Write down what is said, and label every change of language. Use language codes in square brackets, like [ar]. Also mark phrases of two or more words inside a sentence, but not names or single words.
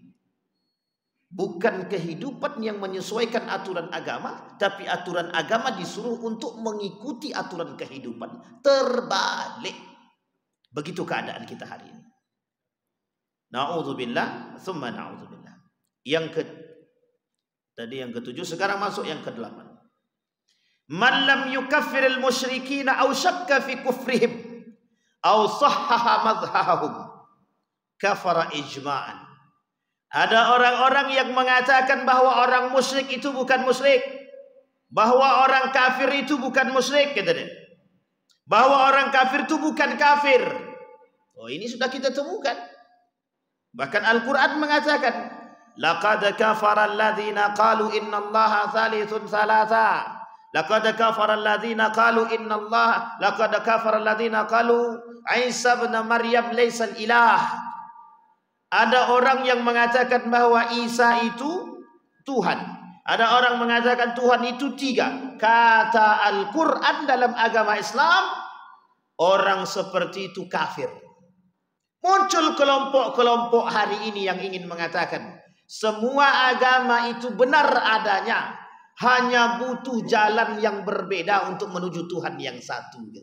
[id] Bukan kehidupan yang menyesuaikan aturan agama, tapi aturan agama disuruh untuk mengikuti aturan kehidupan. Terbalik. Begitu keadaan kita hari ini. [ar] نعوذ بالله ثم نعوذ بالله. [id] Tadi yang ketujuh, sekarang masuk yang ke-8. [ar] من لم يكفر المشركين أو شك في كفرهم أو صحح مذهبهم كفر إجماعا. [id] Ada orang-orang yang mengatakan bahwa orang musyrik itu bukan musyrik, bahwa orang kafir itu bukan musyrik, kata dia. Bahwa orang kafir itu bukan kafir. Oh, ini sudah kita temukan. Bahkan Al-Quran mengatakan, [ar] لقد كفر الذين قالوا إن الله ثالث ثلاثة. لقد كفر الذين قالوا إن الله لقد كفر الذين قالوا عيسى ابن مريم ليس الإله. [id] Ada orang yang mengatakan bahwa Isa itu Tuhan. Ada orang mengatakan Tuhan itu 3. Kata Al-Quran dalam agama Islam, orang seperti itu kafir. Muncul kelompok-kelompok hari ini yang ingin mengatakan semua agama itu benar adanya, hanya butuh jalan yang berbeda untuk menuju Tuhan yang satu.